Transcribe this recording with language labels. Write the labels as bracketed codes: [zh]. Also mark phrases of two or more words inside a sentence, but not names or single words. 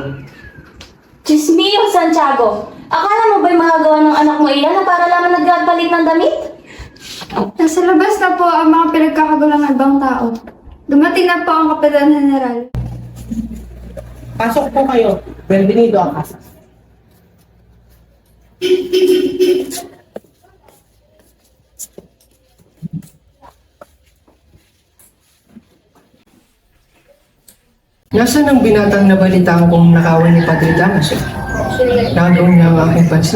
[es] Diyos mio, Santiago! [tl] Akala mo ba'y magagawa ng anak mo iyan na para lamang nagpapalit ng damit? Nasa labas na po ang mga pinagkakagulang ng ibang tao. Dumating na po ang Kapitan General. Pasok po kayo. [es] Bienvenido a casa. [tl] Nasaan ang binatang nabalitaan kong nakawin ni Padre Damaso? Nagaw niya ang aking pansin.